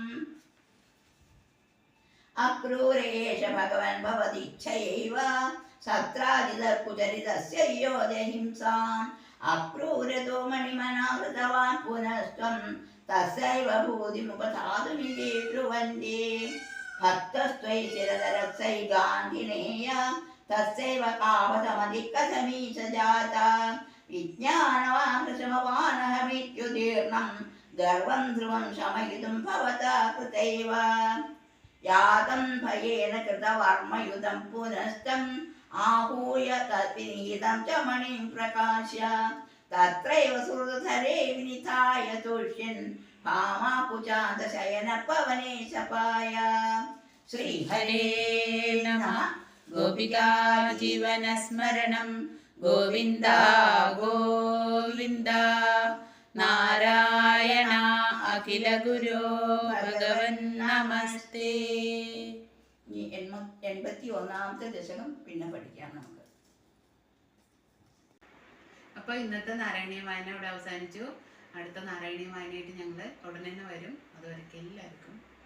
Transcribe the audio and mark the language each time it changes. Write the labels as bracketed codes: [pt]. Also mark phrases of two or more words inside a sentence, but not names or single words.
[sa] അക്രൂരേഷ ഭഗവൻ ഭവതിച്ഛയൈവ സത്രാജിതകുചരിതസ്യ യോധഹിംസാം അക്രൂരതോ മണിമനാ കൃതവാൻ പുനസ്ത്വം തസ്സൈവ ഭൂതിമുപധാതുമിതി ബ്രുവന്തി ഭക്തസ്ത്വൈ ചിരതരസൈ ഗാന്ധിനേയ തസ്സൈവ കാവസമധികസമീശ ജാത വിജ്ഞാനവാഹൃശമവാനഹമിത്യുദീർണം ഗർവം ധ്രുവം ശമയിതും ഭവതാ കൃതൈവ യാതം ഭയേന കൃതവർമ്മയുതം പുനസ്തം आहूय तद्विनीतं च मणिं प्रकाश्य तत्रैव सुहृदधरे विनिधाय तुष्यन् भामाकुचान्तशयनपवने शपाय श्रीहरे नमः गोपिका जीवनस्मरणं गोविन्द गोविन्द नारायण अखिल गुरो भगवन् नमस्ते. [ml] 81ാമത്തെ ദശകം പിന്നെ പഠിക്കാം നമുക്ക്. അപ്പോൾ ഇന്നത്തെ നാരായണീയ വായന ഇവിടെ അവസാനിച്ചു. അടുത്ത നാരായണീയ വായനയായിട്ട് ഞങ്ങൾ ഉടനെ തന്നെ വരും. അതുവരെയ്ക്ക് എല്ലാവർക്കും